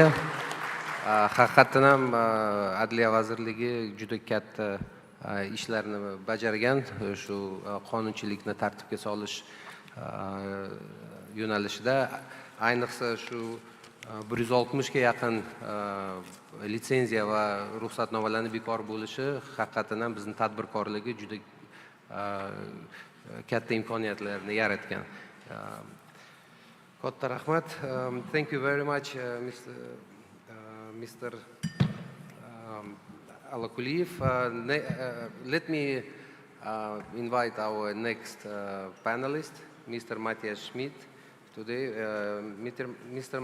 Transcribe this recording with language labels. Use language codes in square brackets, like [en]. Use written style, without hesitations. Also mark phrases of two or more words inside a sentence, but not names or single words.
[uz] Haqiqatan ham Adliya vazirligi juda katta ishlarni bajargan, shu qonunchilikni tartibga solish yo'nalishida, ayniqsa shu 160 ga yaqin litsenziya va ruxsatnomalarning bekor bo'lishi haqiqatan ham bizning tadbirkorligi juda katta imkoniyatlarni yaratgan. Katta rahmat. [en] Thank you very much, Mr. Alakuliyev. Let me invite our next panelist, Mr. Matthias Schmidt. Today, Mr.